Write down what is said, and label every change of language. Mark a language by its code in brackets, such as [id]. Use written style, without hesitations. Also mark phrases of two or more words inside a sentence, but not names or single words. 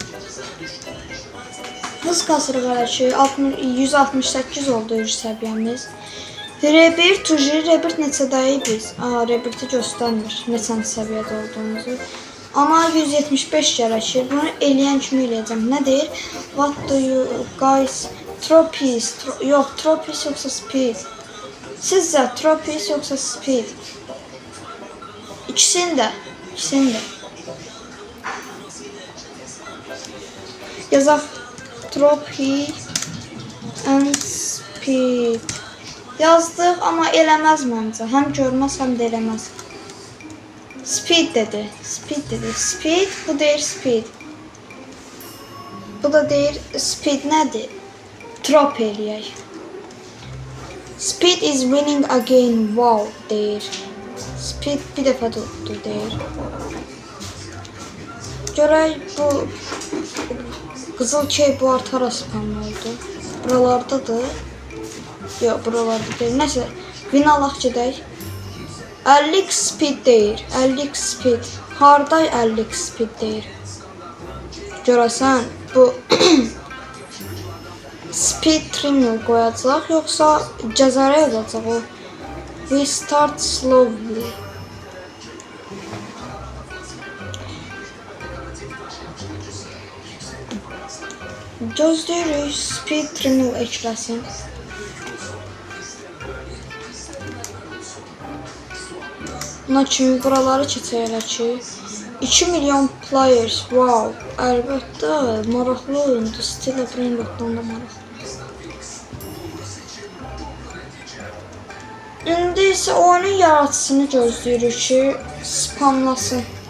[az] Hız kasırıq hələ ki, 168 oldu səviyyəmiz. Rebirth neçədəyik biz? Rebirthi göstərmir, neçənci səviyyədə olduğumuzu. Amma 175 gərəkir. Bunu eləyən kimi eləyəcəm. Nə deyir? [en] What do you guys? Trophies. [az] Yox, trophies yoxsa speed. Sizcə trophies yoxsa speed? İkisini də. Yazaq [en] trophy and speed. [az] Yazdıq, amma eləməz məncə. Həm görməz, həm də eləməz. Speed dedi. Speed, bu deyir speed. Bu da deyir speed nədir? Trop eləyək. [en] Speed is winning again, [az] wow deyir. Speed bir dəfə tutdu deyir. Görək bu qızıl keyboard hara spam oldu. Buralardadır. Yox, buralarda deyil. Nəsə, win alaq gedək. 50x speed deyir. 50x speed. harda 50 speed deyir. Görəsən bu [en] speed trimmer [az] qoyacaq yoxsa cəzərə yazacaq o. [en] We start slowly. [az] Gözləyirik [en] speed trimmer [az] ekləsin. Buna kimi buraları keçəyələ ki 2 milyon players, wow, əlbəttə maraqlı oyundur, Stella Brainrot'dan da maraqlı. İndi isə oyunun yaratıcısını gözləyirik ki, spamlasın.